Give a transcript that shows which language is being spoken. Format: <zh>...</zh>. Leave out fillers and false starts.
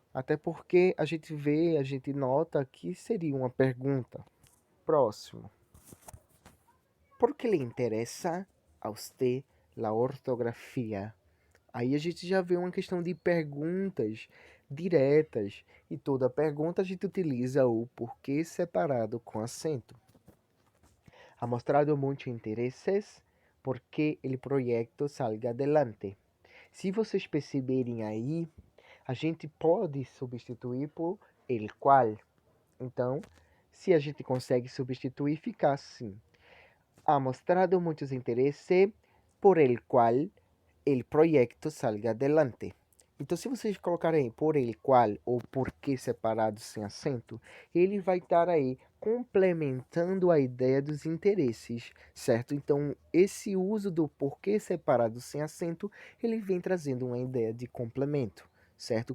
<pt>Até porque a gente nota que seria uma pergunta. Próximo. ¿Por que lhe interessa a você a ortografia? Aí a gente já vê uma questão de perguntas diretas. E toda pergunta a gente utiliza o porquê separado com acento.</pt> <es>Ha mostrado mucho intereses porque el proyecto salga adelante.</es> <pt>Se vocês perceberem aí, a gente pode substituir por el qual. Então, se a gente consegue substituir, fica assim.</pt> <es>Ha mostrado muchos intereses por el cual el proyecto salga adelante.</es> <pt>Então, se vocês colocarem aí por el qual ou por que separado sem acento, ele vai estar aí complementando a ideia dos interesses, certo? Então, esse uso do porquê separado sem acento, ele vem trazendo uma ideia de complemento, certo?</pt>